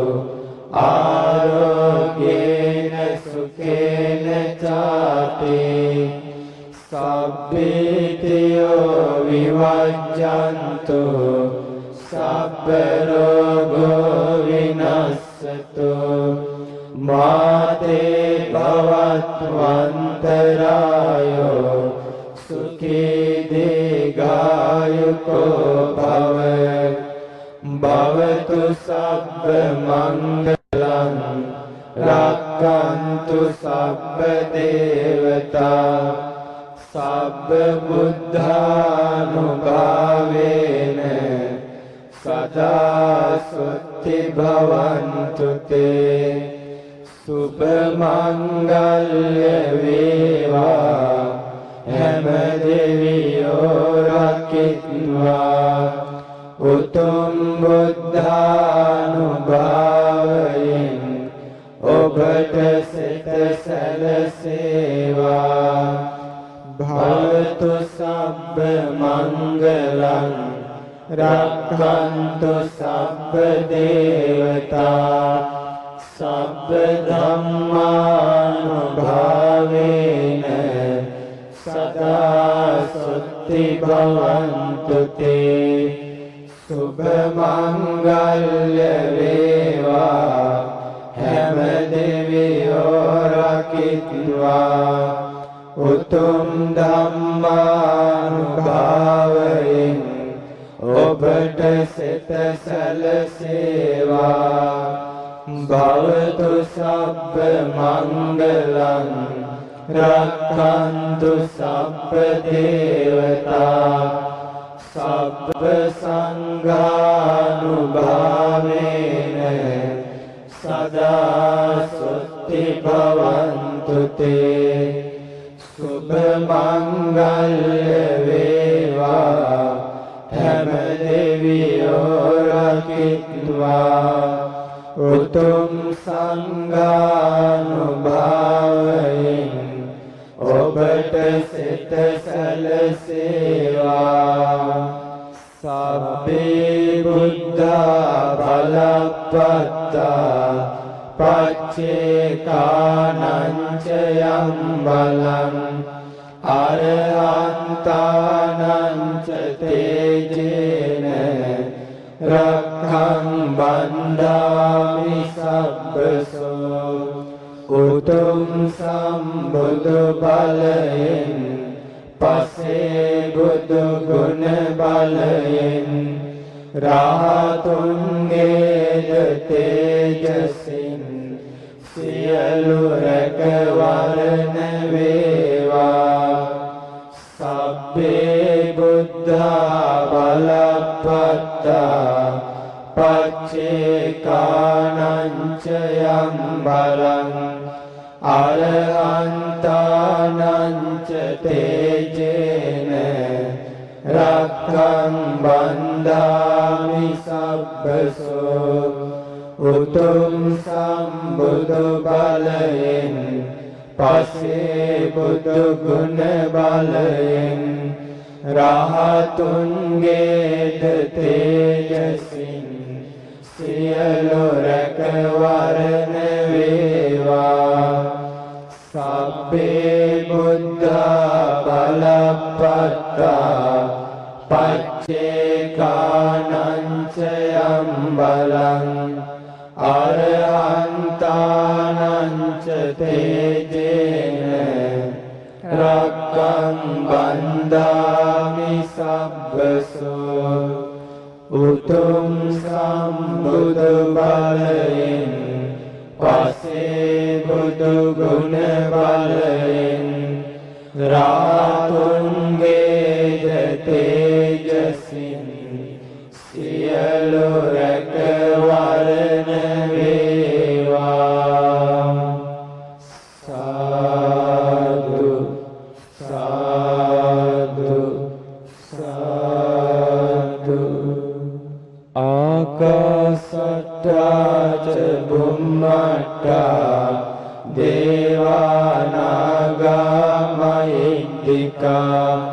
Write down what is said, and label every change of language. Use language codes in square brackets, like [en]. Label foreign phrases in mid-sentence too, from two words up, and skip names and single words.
[pi] ආරෝග්‍යේන සුඛේන චාති සබ්බේතයෝ විවජ්ජන්තු සබ්බ රෝගෝ විනස්සතු මාතේ භවත්වන්තරායෝ සුඛී දීඝායුකෝ භව භවතු සබ්බ මංගලං රක්ඛන්තු සබ්බ දේවතා සබ්බ බුද්ධානුභාවේන සදා සුත්ති භවන්තු තේ [si] සුභ මංගල්‍ය වේවා හැම දෙවියෝ රකිත්වා උතුම් බුද්ධානුභාවයෙන් ඔබට සිත සැලසේවා [pi] භවතු සබ්බ මංගලං රක්ඛන්තු සබ්බ දේවතා සබ්බ ධම්මානුභාවේන සුත්ති භවන්තු තේ [si] සුභ මංගල්‍ය වේවා හැම දෙවියෝ රකිත්වා උතුම් ධම්මානුභාවයෙන් ඔබට සිත [pi] සැලසේවා භවතු සබ්බ මංගලං රක්ඛන්තු සබ්බ දේවතා සබ්බ සංඝානුභාවේන සදා සුත්ති භවන්තු තේ [si] සුභ මංගල්‍ය වේවා හැම දෙවියෝ රකිත්වා උතුම් සංඝානුභාවයෙන් ඔබට සිත සැලසේවා [pi] සබ්බේ බුද්ධා බලප්පත්තා පච්චේකානං ච යම් බලං අරහන්තානං ච තේජේන රක්ඛං බන්ධාමි සබ්බසෝ [si] උතුම් සම්බුදු බලයෙන් පසේ බුදු ගුණ බලයෙන් රාතුන්ගේ තේජසින් සියලු රැකවරණ වේවා [pi] සබ්බේ බුද්ධා බලප්පත්තා පච්චේකානං ච යම් බලං අරහන්තානං ච තේජේන රක්ඛං බන්ධාමි සබ්බසෝ [si] උතුම් සම්බුදු බලයෙන් පසේ බුදු ගුණ බලයෙන් රහතුන්ගේ තේජසින් සියලු රැකවරණ වේවා [pi] සබ්බේ බුද්ධා බලප්පත්තා පච්චේකානං ච යම් බලං අරහන්තානං ච තේජේන රක්ඛං බන්ධාමි සබ්බසෝ [si] උතුම් සම්බුදු බලයෙන් පසේ බුදු ගුණ බලයෙන් රාතුන්ගේ තේජසින් සියලු රැකවරණ වේවා සාදු [pi] සාදු සාදු ආකාසට්ටා ච බුම්මට්ටා දේවානාගා මහිද්దికා